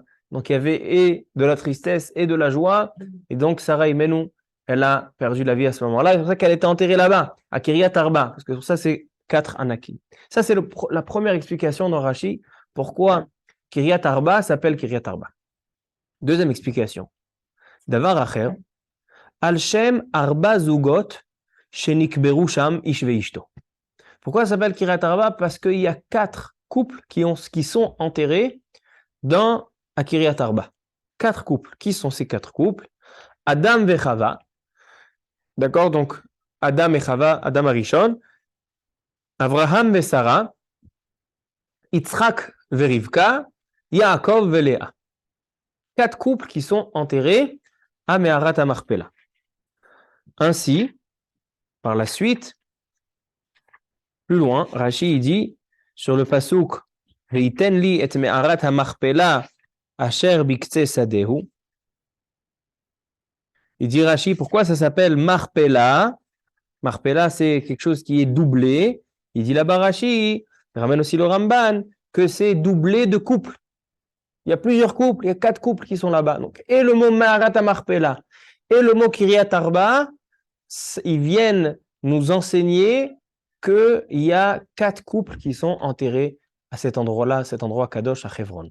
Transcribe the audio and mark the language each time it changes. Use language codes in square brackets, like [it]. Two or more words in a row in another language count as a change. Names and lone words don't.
[fr] Donc il y avait et de la tristesse et de la joie. Et donc Sarah Imenu, elle a perdu la vie à ce moment-là. C'est pour ça qu'elle était enterrée là-bas, à Kiryat Arba. Parce que pour ça, c'est 4 Anakim. Ça, c'est la première explication dans Rashi. Pourquoi Kiryat Arba s'appelle Kiryat Arba. Deuxième explication. [he] דבר אחר. על שם ארבע זוגות שנקברו שם איש ואשתו. [fr] Pourquoi ça s'appelle Kiryat Arba? Parce qu'il y a 4 couples qui sont enterrés dans Kiryat Arba. 4 couples. Qui sont ces 4 couples? Adam et Chava. D'accord? Donc, Adam et Chava, Adam Arishon, Avraham et Sarah, Yitzhak et Rivka, Yaakov et Léa. 4 couples qui sont enterrés à Me'arat HaMarpela. Ainsi, par la suite, plus loin, Rashi dit sur le pasuk [he] ויתן לי את מערת המכפלה אשר בקצה שדהו. [fr] Il dit Rashi, pourquoi ça s'appelle Marpela? Marpela, c'est quelque chose qui est doublé. Il dit là-bas Rashi, il ramène aussi le Ramban, que c'est doublé de couples. Il y a plusieurs couples, il y a 4 couples qui sont là-bas. Donc, et le mot Me'arat HaMarpela et le mot Kiryat Arba, ils viennent nous enseigner qu'il y a 4 couples qui sont enterrés à cet endroit-là, cet endroit Kadosh à Hebron.